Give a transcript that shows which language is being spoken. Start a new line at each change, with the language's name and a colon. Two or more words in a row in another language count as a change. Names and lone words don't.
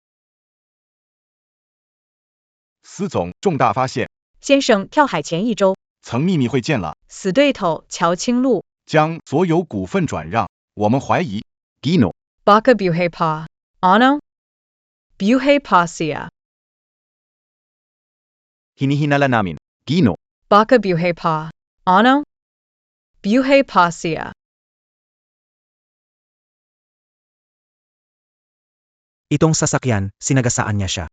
Chinese: 司总，重大发现！先生跳海前一周，曾秘密会见了，死对头乔清路，将所有股份转让。我们怀疑
Filipino: Gino, baka buhay pa. Ano? Buhay pa siya. hinihinala namin. Gino, Baka buhay pa. Ano? Buhay pa siya. Itong sasakyan, sinagasaan niya siya.